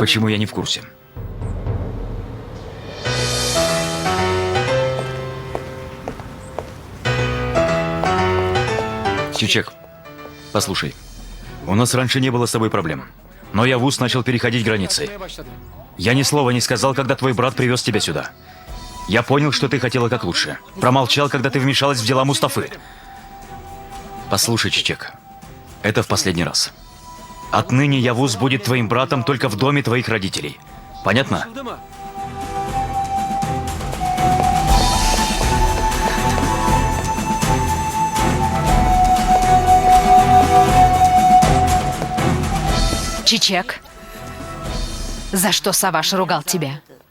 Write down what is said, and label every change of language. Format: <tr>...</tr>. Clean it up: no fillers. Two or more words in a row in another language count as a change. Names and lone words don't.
<ru>Почему я не в курсе? Чичек, послушай. У нас раньше не было с тобой проблем. Но Явус начал переходить границы.</ru> <tr>Yapmaya başladı.</tr> <ru>Я ни слова не сказал, когда твой брат привез тебя сюда. Я понял, что ты хотела как лучше. Промолчал, когда ты вмешалась в дела Мустафы. Послушай, Чичек, это в последний раз. Отныне Явуз будет твоим братом только в доме твоих родителей. Понятно?</ru> <tr>Anlaşıldı mı?</tr> <ru>Чичек, за что Саваш ругал тебя?</ru>